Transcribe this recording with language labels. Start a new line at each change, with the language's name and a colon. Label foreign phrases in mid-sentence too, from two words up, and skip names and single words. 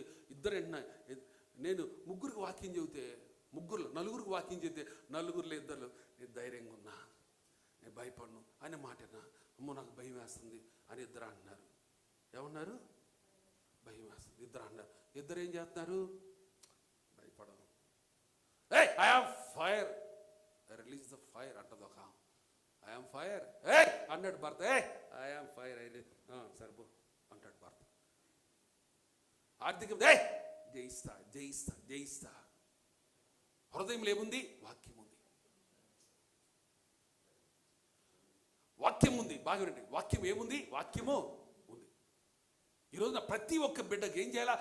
Telugu: ఇద్దరు నేను ముగ్గురికి వాక్యం చెబితే నలుగురికి వాక్యం చెబితే నలుగురులో ఇద్దరు నేను ధైర్యంగా ఉన్నా, నేను భయపడను అనే మాటనా, అమ్మో నాకు భయం వేస్తుంది అని ఇద్దరు అంటున్నారు. ఏమన్నారు? భయం వేస్తుంది ఇద్దరు అన్నారు. ఇద్దరు ఏం చేస్తున్నారు? భయపడను.
English: Hey, I am fire. I release the fire
Telugu: అంటది ఒక.
English: I am fire.
Telugu: Hey అన్నాడు భర్త.
English: Hey, I am fire.
Telugu: సరిపో అంటాడు భర్త. ఆర్థికం జయిస్తా. హృదయంలో ఏముంది? వాక్యం ఉంది. బాగా వినండి, వాక్యం ఏముంది? వాక్యము ఉంది. ఈరోజున ప్రతి ఒక్క బిడ్డకి ఏం చేయాలా?